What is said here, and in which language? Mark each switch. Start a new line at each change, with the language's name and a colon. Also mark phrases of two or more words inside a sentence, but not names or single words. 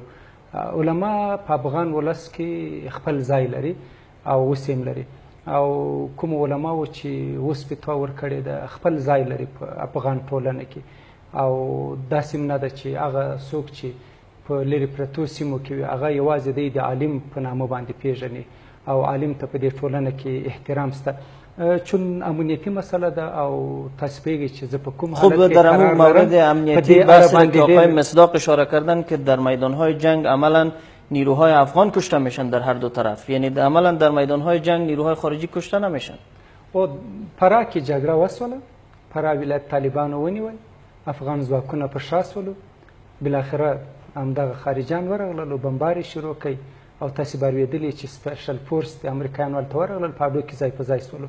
Pashto: علما په افغان ولس کې خپل ځای لري او اوس هم لري، او کوم علماو چې اوس فتوا ورکړې ده خپل ځای لري په افغان ټولنه کې. او داسې نه ده چې هغه څوک چې په لرې پرتو سیمو کې وي هغه یوازې دی د عالم په نامه باندې پیژني او عالم ته په دې ټولنه کې احترام شته، چون امنیتی مسئله ده او تاسو پوهیږئ چې زه په کوم حالت
Persian: خب در همون مورد امنیتی بحثی که آقای مصداق اشاره کردن که در میدانهای جنگ عملا نیروهای افغان کشته میشن در هر دو طرف، یعنی عملا در میدانهای جنگ نیروهای خارجی کشته نمیشن.
Pashto: او پرا کې جګړه وسوله، پرا ولایت طالبانو ونیول، افغان ځواکونه په شا سولو، بالاخره همدغه خارجیان ورغلل او بمباري شروع کړي او تاسو به اورېدلي چې سپیشل فورس د امریکایانو هلته ورغلل، په هډو کې ځای په ځای سولو.